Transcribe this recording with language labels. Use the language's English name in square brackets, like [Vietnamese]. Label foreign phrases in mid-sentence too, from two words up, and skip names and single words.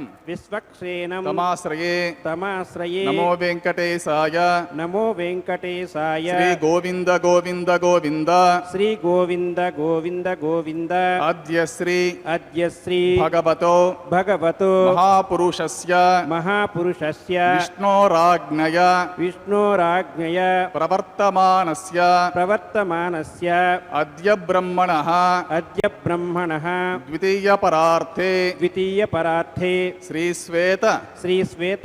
[Sanskrit] విశ్వక్షేణం తమాశ్రయే తమాశ్రయే నమో వెంకటేశాయ నమో వెంకటేశాయ శ్రీ గోవింద గోవింద గోవింద శ్రీ గోవింద గోవింద గోవింద అద్య శ్రీ అద్య శ్రీ భగవతో భగవతో మహాపురుషస్య महापुरुषस्य विष्णोराज्ञया विष्णोराज्ञया प्रवर्तमानस्य प्रवर्तमानस्य अद्य ब्रह्मणः अद्य ब्रह्मणः द्वितीयपरार्थे द्वितीयपरार्थे श्रीश्वेत श्रीश्वेत